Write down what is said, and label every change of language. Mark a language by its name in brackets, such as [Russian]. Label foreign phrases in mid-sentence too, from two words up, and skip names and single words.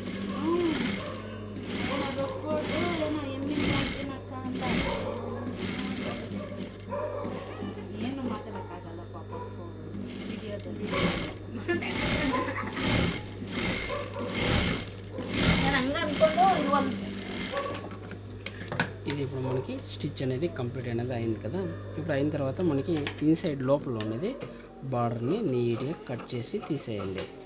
[Kannada] ಏನೋ ರೊಕ್ಕೊಟ್ಟು ಏನೋ ಎಮ್ಮಿನ ಮಾಡ್ತೀನಕ್ಕ ಅಂತ ಏನು ಮಾತಾಡೋಕ್ಕಾಗಲ್ಲ ಪಾಪ ವಿಡಿಯೋದಲ್ಲಿ ನಾನು ಹಂಗೆ ಅಂದ್ಕೊಂಡು ಇದು ಒಂದು [Telugu] ఇది ఇప్పుడు మనకి స్టిచ్ అనేది కంప్లీట్ అనేది అయింది కదా. ఇప్పుడు అయిన తర్వాత మనకి ఇన్సైడ్ లోపల ఉన్నది బార్డర్ని నీట్గా కట్ చేసి తీసేయండి.